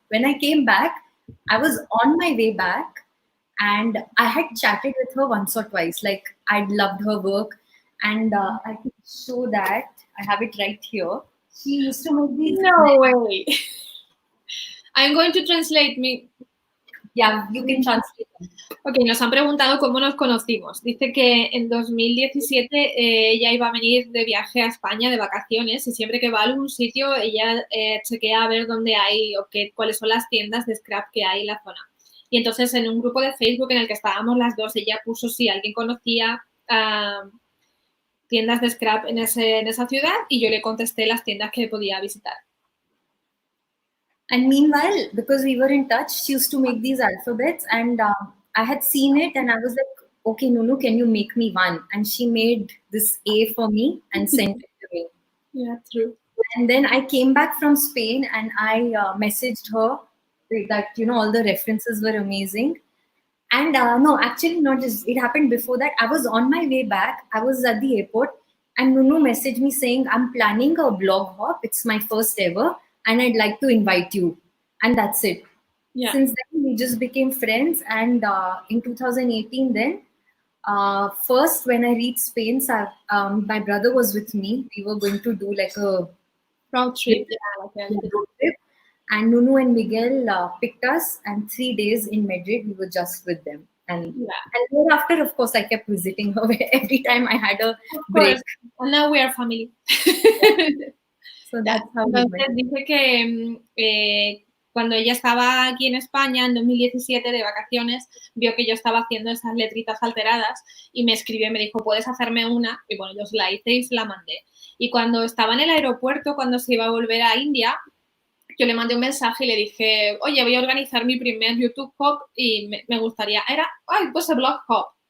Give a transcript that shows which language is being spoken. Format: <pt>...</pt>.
<en>When I came back, I was on my way back, and I had chatted with her once or twice. Like, I'd loved her work, and I can show that. I have it right here. She used to make these. No way. I'm going to translate me. Yeah, you can translate.</en> <es>Ok, nos han preguntado cómo nos conocimos. Dice que en 2017 ella iba a venir de viaje a España de vacaciones, y siempre que va a algún sitio ella chequea a ver dónde hay o cuáles son las tiendas de scrap que hay en la zona. Y entonces en un grupo de Facebook en el que estábamos las dos, ella puso si alguien conocía tiendas de scrap en esa ciudad, y yo le contesté las tiendas que podía visitar.</es> <en>And meanwhile, because we were in touch, she used to make these alphabets, and I had seen it, and I was like, okay, Nunu, can you make me one? And she made this A for me and sent it to me. Yeah, true. And then I came back from Spain, and I messaged her that, all the references were amazing. And no, actually not just, it happened before that. I was on my way back. I was at the airport, and Nunu messaged me saying, I'm planning a blog hop. It's my first ever, and I'd like to invite you. And that's it. Yeah. Since then, we just became friends. And in 2018 then, first when I reached Spain, my brother was with me. We were going to do like a road trip. Yeah, like a road trip. And Nunu and Miguel picked us, and 3 days in Madrid, we were just with them. And thereafter, of course, I kept visiting her every time I had a break. And now we are family. So that's how we met.</en> <es>Dice que cuando ella estaba aquí en España en 2017 de vacaciones, vio que yo estaba haciendo esas letritas alteradas y me escribió y me dijo, ¿puedes hacerme una? Y bueno, yo se la hice y se la mandé. Y cuando estaba en el aeropuerto, cuando se iba a volver a India, yo le mandé un mensaje y le dije, oye, voy a organizar mi primer YouTube hop y me gustaría,</es> <en>it was a blog hop.</en>